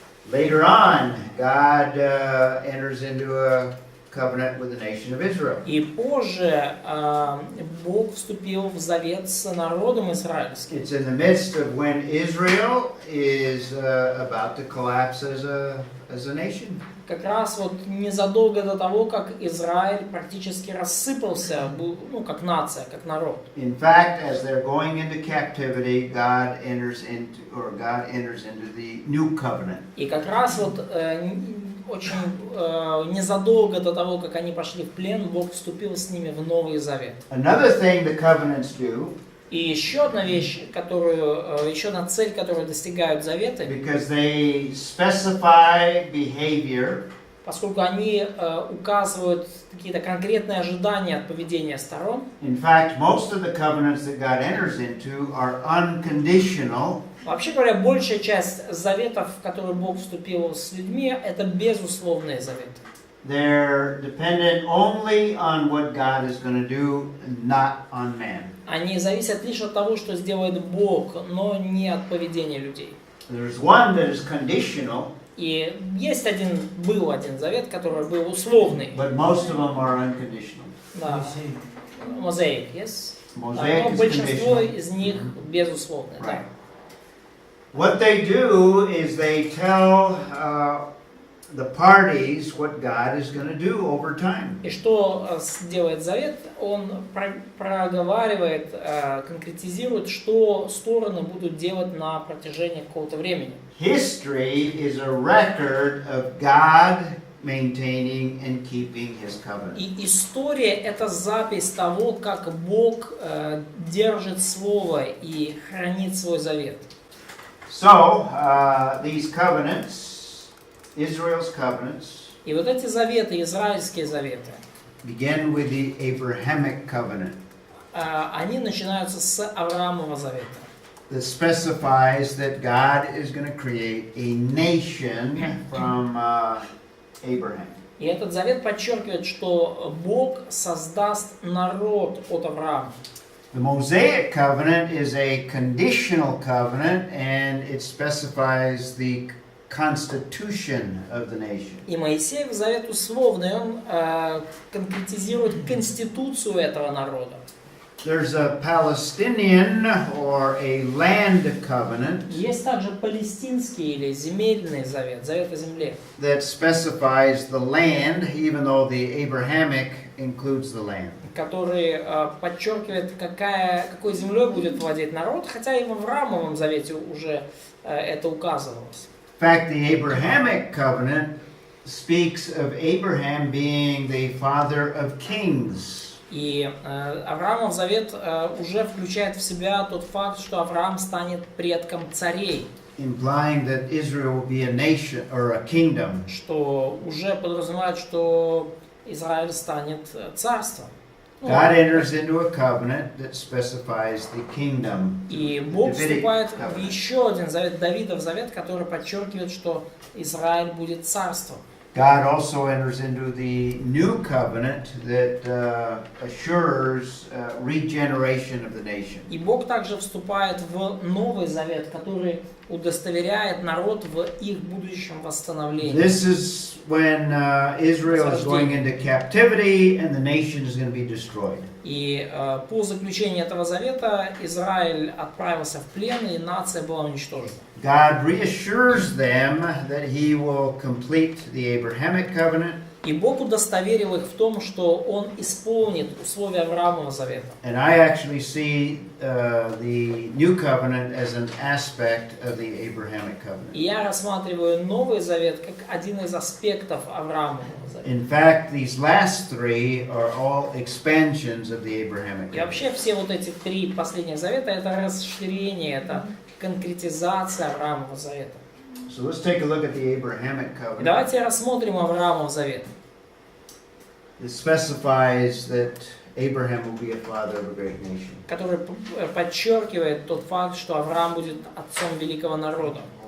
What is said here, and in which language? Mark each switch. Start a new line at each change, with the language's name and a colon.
English: Later on, God enters into a covenant with the nation of Israel.
Russian: И позже Бог вступил в завет с народом израильским.
English: It's in the midst of when Israel is about to collapse as a nation.
Russian: Как раз вот незадолго до того, как Израиль практически рассыпался, как нация, как народ.
English: In fact, as they're going into captivity, God enters into the new covenant.
Russian: И как раз вот очень незадолго до того, как они пошли в плен, Бог вступил с ними в Новый Завет.
English: Another thing the covenants do,
Russian: И еще одна вещь, еще одна цель, которую достигают заветы,
English: because they specify behavior,
Russian: поскольку они указывают какие-то конкретные ожидания от поведения сторон.
English: In fact, most of the covenants that God enters into are unconditional.
Russian: Вообще говоря, большая часть заветов, в которые Бог вступил с людьми, это безусловные заветы.
English: They're dependent only on what God is going to do, not on man.
Russian: Они зависят лишь от того, что сделает Бог, но не от поведения людей.
English: There's one that is conditional,
Russian: И есть был один завет, который был условный.
English: but most of them are unconditional.
Russian: Да. Мозаик,
English: yes? Mosaic
Russian: Но
English: is
Russian: большинство
English: conditional.
Russian: из них безусловные. Да.
English: Right. What they do is they tell the parties what God is going to do over time.
Russian: И что делает завет? Он проговаривает, конкретизирует, что стороны будут делать на протяжении какого-то времени.
English: History is a record of God maintaining and keeping His covenant.
Russian: И история — это запись того, как Бог держит слово и хранит свой завет.
English: So, these covenants, Israel's covenants,
Russian: И вот эти заветы, израильские заветы,
English: begin with the Abrahamic covenant
Russian: они начинаются с Авраамова завета,
English: that specifies that God is going to create a nation from Abraham.
Russian: И этот завет подчеркивает, что Бог создаст народ от Авраама.
English: The Mosaic covenant is a conditional covenant, and it specifies the constitution of the nation.
Russian: И Мойсеев Завет условный, он конкретизирует конституцию этого народа.
English: There's a Palestinian or a land covenant
Russian: Есть также палестинский или земельный завет, завет о земле,
English: that specifies the land, even though the Abrahamic includes the land.
Russian: который подчеркивает, какой землей будет владеть народ, хотя и в Авраамовом завете уже это указывалось.
English: In fact, the Abrahamic covenant speaks of Abraham being the father of kings.
Russian: И Авраамов завет уже включает в себя тот факт, что Авраам станет предком царей,
English: Implying that Israel will be a nation or a kingdom.
Russian: что уже подразумевает, что Израиль станет царством.
English: God enters into a covenant that specifies the kingdom.
Russian: И Бог
English: Davidic
Russian: вступает в
English: covenant.
Russian: еще один завет, Давидов Завет, который подчеркивает, что Израиль будет царством.
English: God also enters into the new covenant that assures regeneration of the nation.
Russian: И Бог также вступает в Новый Завет, который удостоверяет народ в их будущем восстановлении.
English: This is when Israel is going into captivity and the nation is going to be destroyed.
Russian: И по заключению этого завета Израиль отправился в плен, и нация была уничтожена.
English: God reassures them that He will complete the Abrahamic covenant.
Russian: И Бог удостоверил их в том, что Он исполнит условия Авраамова завета.
English: And I actually see the new covenant as an aspect of the Abrahamic covenant.
Russian: И я рассматриваю Новый Завет как один из аспектов Авраамова завета.
English: In fact, these last three are all expansions of the Abrahamic
Russian: И
English: covenant.
Russian: вообще все вот эти три последних завета — это расширение, это конкретизация Авраамова завета.
English: So let's take a look at the Abrahamic covenant.
Russian: Давайте рассмотрим Авраамов завет.
English: It specifies that Abraham will be a father of a great nation.
Russian: Который подчеркивает тот факт, что Авраам будет отцом великого народа.